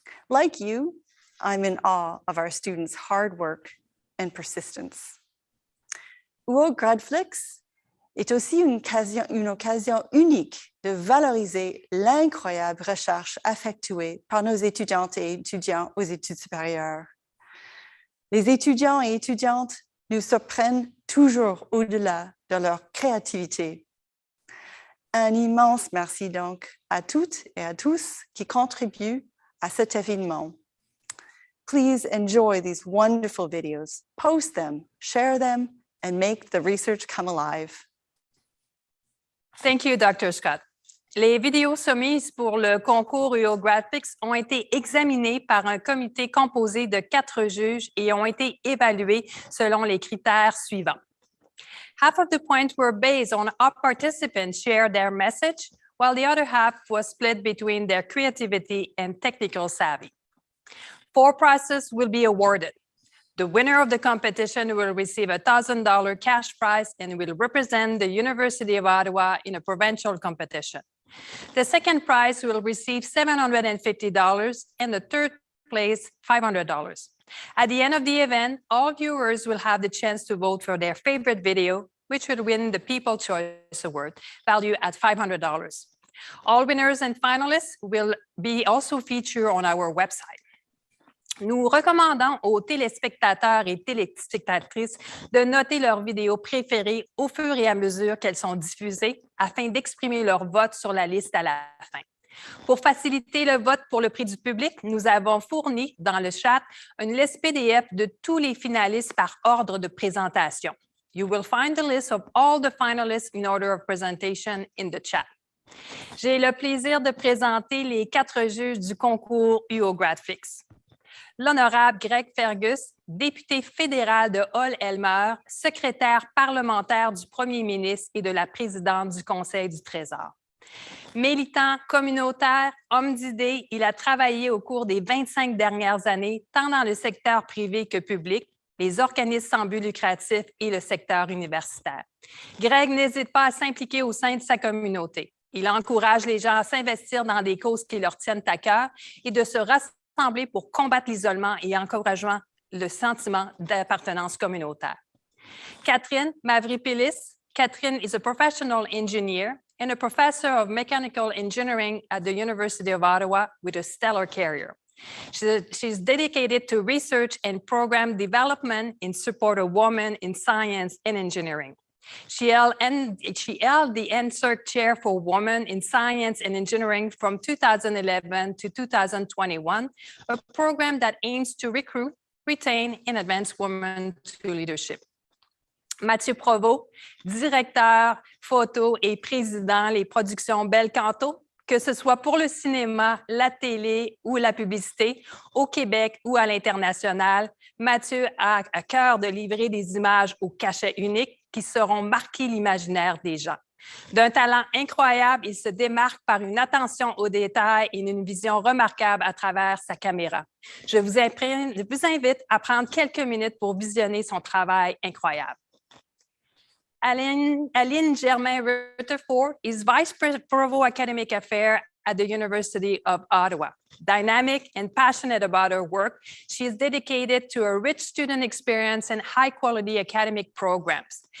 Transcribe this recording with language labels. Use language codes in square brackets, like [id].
[en] Like you, I'm in awe of our students' hard work and persistence. [fr] uOGRADflix est aussi une occasion unique de valoriser l'incroyable recherche effectuée par nos étudiantes et étudiants aux études supérieures. Les étudiants et étudiantes nous surprennent toujours au-delà de leur créativité. Un immense merci donc à toutes et à tous qui contribuent à cet événement. [en] Please enjoy these wonderful videos, post them, share them, and make the research come alive. Thank you, Dr. Scott. [fr] Les vidéos soumises pour le concours uOGRADflix ont été examinées par un comité composé de 4 juges et ont été évaluées selon les critères suivants. [en] Half of the points were based on how participants shared their message, while the other half was split between their creativity and technical savvy. 4 prizes will be awarded. The winner of the competition will receive a $1,000 cash prize and will represent the University of Ottawa in a provincial competition. The second prize will receive $750 and the third place $500. At the end of the event, all viewers will have the chance to vote for their favorite video, which will win the People's Choice Award, valued at $500. All winners and finalists will be also featured on our website. [fr] Nous recommandons aux téléspectateurs et téléspectatrices de noter leurs vidéos préférées au fur et à mesure qu'elles sont diffusées afin d'exprimer leur vote sur la liste à la fin. Pour faciliter le vote pour le prix du public, nous avons fourni dans le chat une liste PDF de tous les finalistes par ordre de présentation. [en] You will find the list of all the finalists in order of presentation in the chat. [fr] J'ai le plaisir de présenter les 4 juges du concours uOGRADflix. L'honorable Greg Fergus, député fédéral de Hull-Elmer, secrétaire parlementaire du premier ministre et de la présidente du Conseil du Trésor. Militant communautaire, homme d'idées, il a travaillé au cours des 25 dernières années, tant dans le secteur privé que public, les organismes sans but lucratif et le secteur universitaire. Greg n'hésite pas à s'impliquer au sein de sa communauté. Il encourage les gens à s'investir dans des causes qui leur tiennent à cœur et de se rassembler pour combattre l'isolement et encourageant le sentiment d'appartenance communautaire. Catherine Mavripilis. [en] Catherine is a professional engineer and a professor of mechanical engineering at the University of Ottawa with a stellar career. She's dedicated to research and program development in support of women in science and engineering. She held the NSERC Chair for Women in Science and Engineering from 2011 to 2021, a program that aims to recruit, retain, and advance women to leadership. [fr] Mathieu Provost, directeur photo et président les productions Bel Canto, que ce soit pour le cinéma, la télé ou la publicité, au Québec ou à l'international, Mathieu a à cœur de livrer des images au cachet unique qui sauront marquer l'imaginaire des gens. D'un talent incroyable, il se démarque par une attention aux détails et une vision remarquable à travers sa caméra. Je vous invite à prendre quelques minutes pour visionner son travail incroyable. [en] Aline Germain-Rutherford is Vice Provost Academic Affairs at the University of Ottawa. Dynamic and passionate about her work, she is dedicated to a rich student experience and high-quality academic programs.